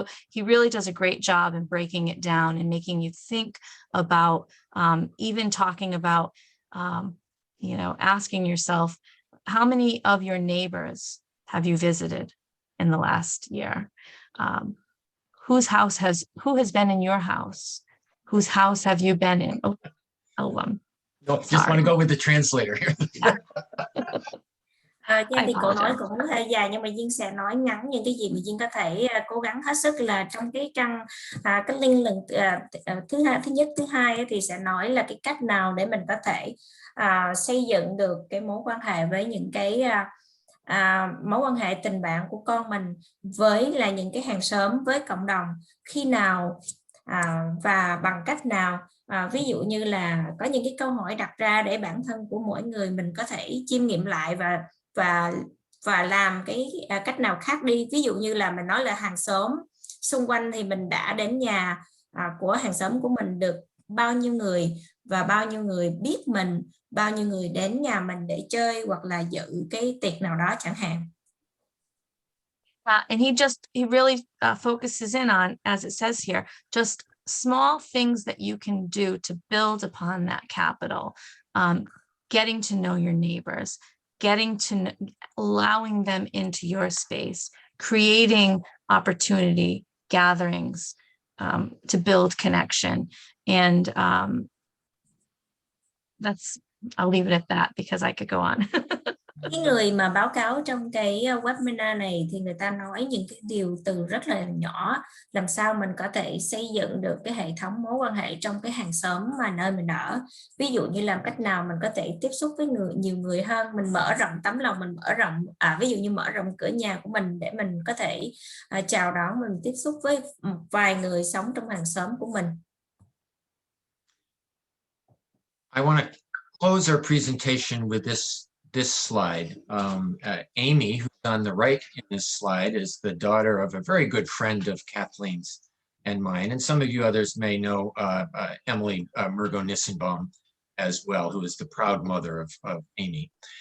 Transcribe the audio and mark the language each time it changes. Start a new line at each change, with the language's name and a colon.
English: He really does a great job in breaking it down and making you think about, even talking about, asking yourself, how many of your neighbors have you visited in the last year? Who has been in your house? Whose house have you been in? No, just want to go with the translator here.
Vietnamese: Duyên thì cậu nói cũng hơi dài, nhưng mà Duyên sẽ nói ngắn những cái gì mà Duyên có thể cố gắng hết sức. Là trong cái trang cái link lần thứ nhất, thứ hai thì sẽ nói là cái cách nào để mình có thể xây dựng được cái mối quan hệ với những cái mối quan hệ tình bạn của con mình với là những cái hàng xóm, với cộng đồng, khi nào và bằng cách nào. Ví dụ như là có những cái câu hỏi đặt ra để bản thân của mỗi người mình có thể chiêm nghiệm lại và làm cái cách nào khác đi. Ví dụ như là mình nói là hàng xóm xung quanh, thì mình đã đến nhà của hàng xóm của mình được bao nhiêu người, và bao nhiêu người biết mình, bao nhiêu người đến nhà mình để chơi hoặc là dự cái tiệc nào đó chẳng hạn.
English: And he really focuses in on, as it says here, just small things that you can do to build upon that capital. Getting to know your neighbors, allowing them into your space, creating opportunity gatherings to build connection. And I'll leave it at that because I could go on.
Vietnamese: Cái người mà báo cáo trong cái webinar này thì người ta nói những cái điều từ rất là nhỏ, làm sao mình có thể xây dựng được cái hệ thống mối quan hệ trong cái hàng xóm mà nơi mình ở. Ví dụ như làm cách nào mình có thể tiếp xúc với nhiều người hơn, mình mở rộng tấm lòng, mình mở rộng ví dụ như mở rộng cửa nhà của mình để mình có thể chào đón, mình tiếp xúc với một vài người sống trong hàng xóm của mình.
English: I want to close our presentation with this slide. Amy, who's on the right in this slide, is the daughter of a very good friend of Kathleen's and mine. And some of you others may know Emily Murgo-Nissenbaum as well, who is the proud mother of Amy.